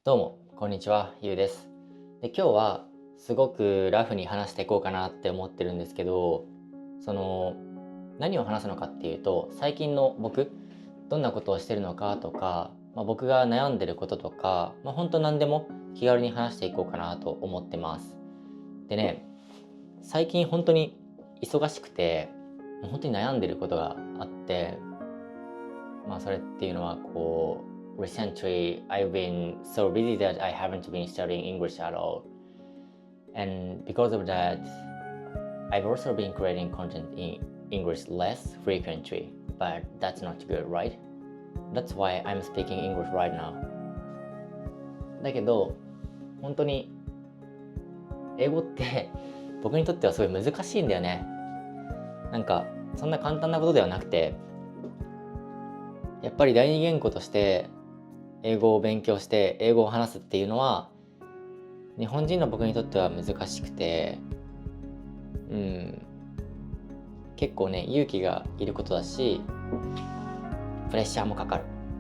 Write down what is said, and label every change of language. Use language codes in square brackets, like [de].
[ja] どうもこんにちは、ゆうです。で、今日はすごくラフに話していこうかなって思ってるんですけど、その何を話すのかっていうと、最近の僕どんなことをしてるのかとか、僕が悩んでることとか、本当何でも気軽に話していこうかなと思ってます。でね、最近本当に忙しくて、本当に悩んでることがあって、それっていうのは [en] recently I've been so busy that I haven't been studying English at all. And because of that, I've also been creating content in English less frequently. But that's not good, right? That's why I'm speaking English right now. [ja] だけど、本当に英語って僕にとってはすごい難しいんだよね。そんな簡単なことではなくて、やっぱり第二言語として英語を勉強して英語を話すっていうのは日本人の僕にとっては難しくて、結構ね勇気がいることだしプレッシャーもかかる。